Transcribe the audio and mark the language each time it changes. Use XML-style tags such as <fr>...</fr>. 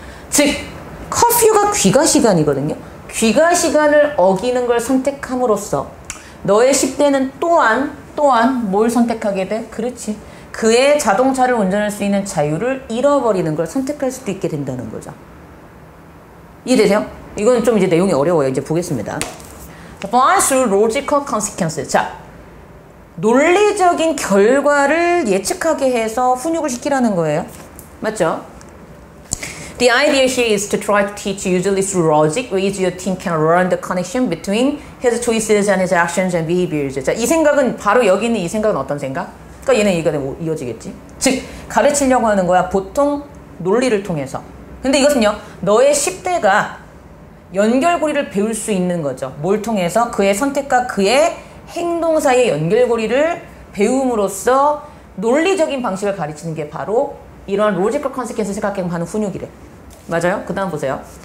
<ko>즉, 커퓨가 귀가 시간이거든요. 귀가 시간을 어기는 걸 선택함으로써 너의 10대는 또한 뭘 선택하게 돼? 그렇지. 그의 자동차를 운전할 수 있는 자유를 잃어버리는 걸 선택할 수도 있게 된다는 거죠. 이해되세요? 이건 좀 이제 내용이 어려워요. 이제 보겠습니다.</ko> <en>Apply through logical consequences.</en> <ko>자, 논리적인 결과를 예측하게 해서 훈육을 시키라는 거예요. 맞죠?</ko> <en>The idea here is to try to teach usually through logic ways your teen can learn the connection between his choices and his actions and behaviors.</en> <ko>자, 이 생각은 바로 여기 있는 이 생각은 어떤 생각? 그러니까 얘는 얘기가 이어지겠지. 즉, 가르치려고 하는 거야. 보통 논리를 통해서. 근데 이것은요. 너의 10대가 연결고리를 배울 수 있는 거죠. 뭘 통해서? 그의 선택과 그의 행동 사이의 연결고리를 배움으로써 논리적인 방식을 가르치는 게 바로 이러한 로지컬 컨시퀀스 생각하는 훈육이래. 맞아요? 그 다음 보세요.</ko>